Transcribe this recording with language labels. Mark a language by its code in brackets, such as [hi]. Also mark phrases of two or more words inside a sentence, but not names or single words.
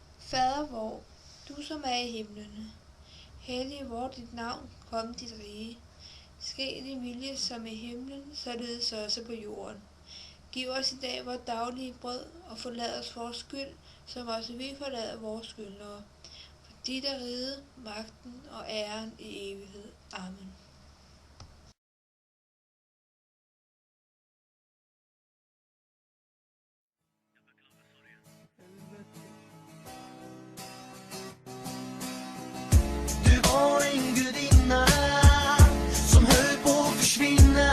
[da] Fader vor, du som er i himlene, hellig vor dit navn, kom dit rige. Ske din vilje som i himlen, således også på jorden. Giv os i dag vores daglige brød, og forlad os vores skyld, som også vi forlader vores skyldnere. For dit er riget, magten og æren i evighed. Amen. [sv] Du var en gudinna som höll på att försvinna.